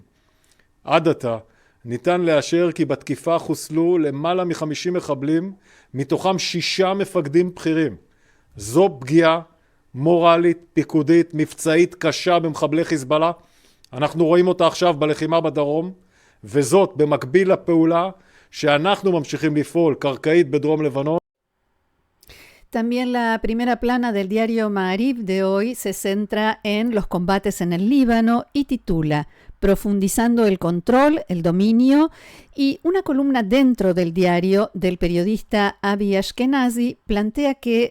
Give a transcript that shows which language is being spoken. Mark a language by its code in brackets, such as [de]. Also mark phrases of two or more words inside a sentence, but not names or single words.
[he] עד עתה ניתן לאשר כי בתקיפה חוסלו למעלה מ-50 מחבלים, מתוכם 6 מפקדים בכירים. זו פגיעה מורלית, פיקודית, מבצעית קשה במחבלי חיזבאללה. אנחנו רואים אותה עכשיו בלחימה בדרום, וזאת במקביל לפעולה שאנחנו ממשיכים לפעול קרקעית בדרום לבנון. [es] También la primera plana del diario Ma'ariv de hoy se centra en los combates en el Líbano y titula Profundizando el control, el dominio, y una columna dentro del diario del periodista Avi Ashkenazi plantea que